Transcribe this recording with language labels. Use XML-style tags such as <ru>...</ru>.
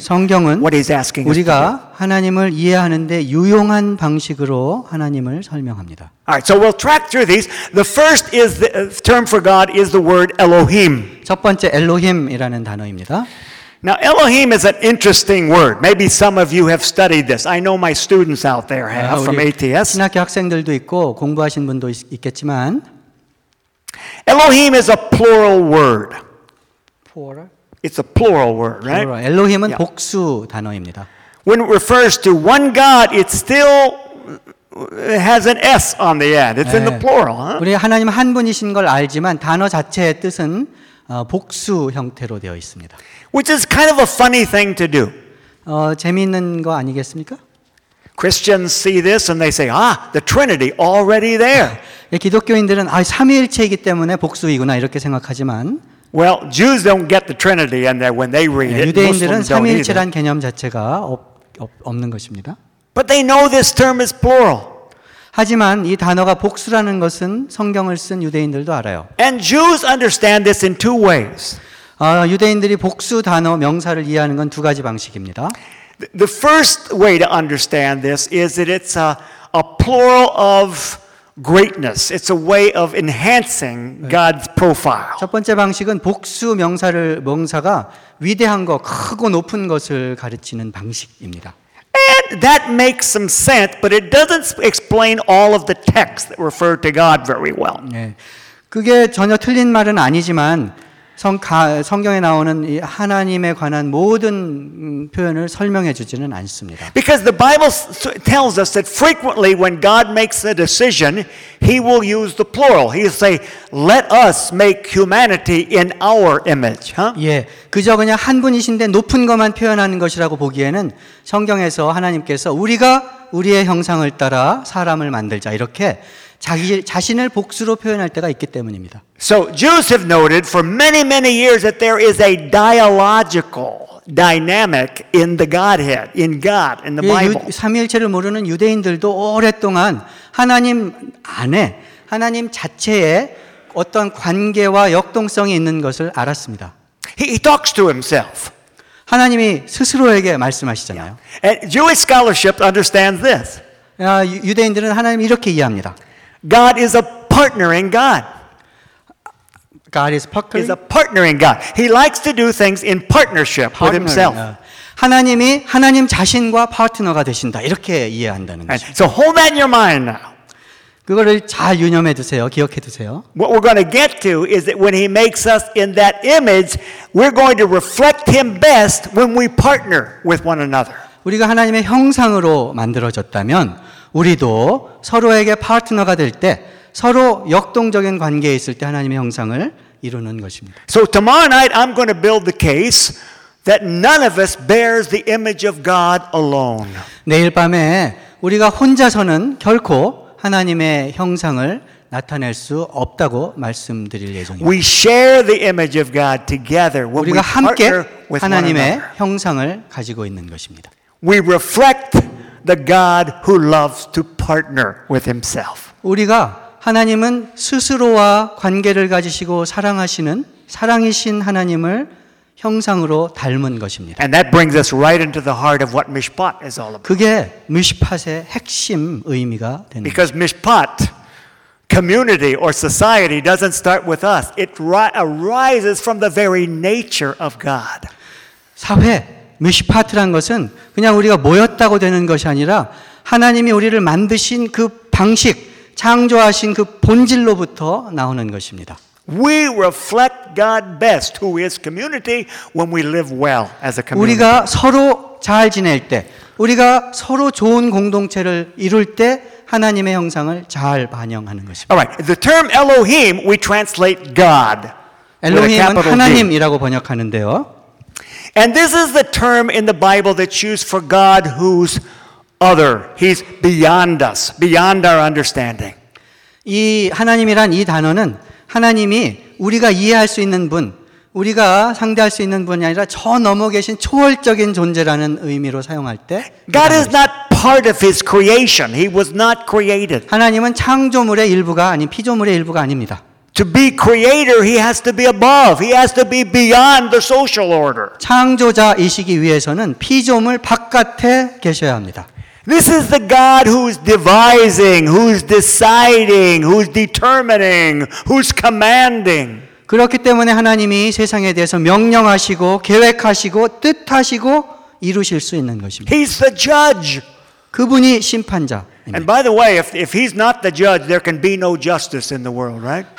<ko>성경은</ko> <en>what he's asking</en> <ko>우리가 하나님을 이해하는데 유용한 방식으로 하나님을 설명합니다.</ko> <en>All right, so we'll track through these. The first is the term for God is the word Elohim.</en> <ko>첫 번째 엘로힘이라는 단어입니다.</ko> <en>Now Elohim is an interesting word. Maybe some of you have studied this. I know my students out there have from ATS.</en> <ko>신학교 학생들도 있고 공부하신 분도 있겠지만.</ko> <en>Elohim is a plural word. Plural? It's a plural word, right?</en> <ko>Plural. Elohim은 yeah. 복수 단어입니다.</ko> <en>When it refers to one God, it still has an S on the end. It's 네. in the plural. Huh?</en> <ko>우리 하나님 한 분이신 걸 알지만 단어 자체의 뜻은 복수 형태로 되어 있습니다.</ko> <en>Which is kind of a funny thing to do.</en> <ko>재미있는 거 아니겠습니까?</ko> <en>Christians see this and they say, "Ah, the Trinity already there."</en> <ko>기독교인들은 아, 삼위일체이기 때문에 복수이구나 이렇게 생각하지만.</ko> <en>Well, Jews don't get the Trinity, and that when they read it,</en> <ko>유대인들은 삼위일체란 개념 자체가 없는 것입니다.</ko> <en>But they know this term is plural.</en> <ko>하지만 이 단어가 복수라는 것은 성경을 쓴 유대인들도 알아요.</ko> <en>And Jews understand this in two ways.</en> <ko>유대인들이 복수 단어 명사를 이해하는 건 두 가지 방식입니다.</ko> <en>The first way to understand this is that it's a plural of greatness. It's a way of enhancing God's profile.</en> <ko>첫 번째 방식은 복수 명사를 명사가 위대한 거, 크고 높은 것을 가르치는 방식입니다.</ko> <en>And that makes some sense, but it doesn't explain all of the texts that refer to God very well.</en> <ko>네, 그게 전혀 틀린 말은 아니지만 성경에 나오는 이 하나님에 관한 모든 표현을 설명해 주지는 않습니다.</ko> <en>Because the Bible tells us that frequently when God makes a decision, he will use the plural. He'll say, "Let us make humanity in our image." Huh? 예.</en> <ko>그저 그냥 한 분이신데 높은 것만 표현하는 것이라고 보기에는 성경에서 하나님께서 우리가 우리의 형상을 따라 사람을 만들자 이렇게 자신을 복수로 표현할 때가 있기 때문입니다.</ko> <en>So Jews have noted for many, many years that there is a dialogical dynamic in the Godhead, in God, in the Bible.</en> <ko>삼위일체를 모르는 유대인들도 오랫동안 하나님 안에 하나님 자체에 어떤 관계와 역동성이 있는 것을 알았습니다.</ko> <en>He talks to himself.</en> <ko>하나님이 스스로에게 말씀하시잖아요.</ko> <en>And Jewish scholarship understands this.</en> <ko>유대인들은 하나님 이렇게 이해합니다.</ko> <en>God is a partner in God. God is partnering. Is a partner in God. He likes to do things in partnership with himself.</en> <ko>하나님이 하나님 자신과 파트너가 되신다. 이렇게 이해한다는 거죠.</ko> <en>So hold that in your mind now.</en> <ko>그거를 잘 유념해 두세요. 기억해 두세요.</ko> <en>What we're going to get to is that when he makes us in that image, we're going to reflect him best when we partner with one another.</en> <ko>우리가 하나님의 형상으로 만들어졌다면 우리도 서로에게 파트너가 될 때 서로 역동적인 관계에 있을 때 하나님의 형상을 이루는 것입니다.</ko> <en>So tomorrow night I'm going to build the case that none of us bears the image of God alone.</en> <ko>내일 밤에 우리가 혼자서는 결코 하나님의 형상을 나타낼 수 없다고 말씀드릴 예정입니다.</ko> <en>We share the image of God together.</en> <ko>우리가 함께 하나님의 형상을 가지고 있는 것입니다.</ko> <en>We reflect the God who loves to partner with himself.</en> <ko>우리가 하나님은 스스로와 관계를 가지시고 사랑하시는 사랑이신 하나님을 형상으로 닮은 것입니다.</ko> <en>And that brings us right into the heart of what Mishpat is all about.</en> <ko>그게 미슈팟의 핵심 의미가 됩니다.</ko> <en>Because Mishpat community or society doesn't start with us. It arises from the very nature of God.</en> <ko>사회 미슈팟이란 것은 그냥 우리가 모였다고 되는 것이 아니라 하나님이 우리를 만드신 그 방식, 창조하신 그 본질로부터 나오는 것입니다.</ko> <en>We reflect God best who is community when we live well as a community.</en> <ko>우리가 서로 잘 지낼 때, 우리가 서로 좋은 공동체를 이룰 때 하나님의 형상을 잘 반영하는 것입니다.</ko> <en>All right. The term Elohim we translate God.</en> <ko>엘로힘은 하나님이라고 번역하는데요.</ko> <en>And this is the term in the Bible that's used for God who's other. He's beyond us, beyond our understanding.</en> <ko>이 하나님이란 이 단어는 하나님이 우리가 이해할 수 있는 분, 우리가 상대할 수 있는 분이 아니라 저 넘어 계신 초월적인 존재라는 의미로 사용할 때</ko> <en>God is not part of his creation. He was not created.</en> <ko>하나님은 창조물의 일부가 아닌 피조물의 일부가 아닙니다.</ko> <en>To be creator, he has to be above. He has to be beyond the social order.</en> <ko>창조자이시기 위해서는 피조물 바깥에 계셔야 합니다.</ko> <en>This is the God who's devising, who's deciding, who's determining, who's commanding.</en> <ko>그렇기 때문에 하나님이 세상에 대해서 명령하시고 계획하시고 뜻하시고 이루실 수 있는 것입니다.</ko> <en>He's the judge.</en> <ko>그분이 심판자.</ko> <en>And by the way, if he's not the judge, there can be no justice in the world, right?</en>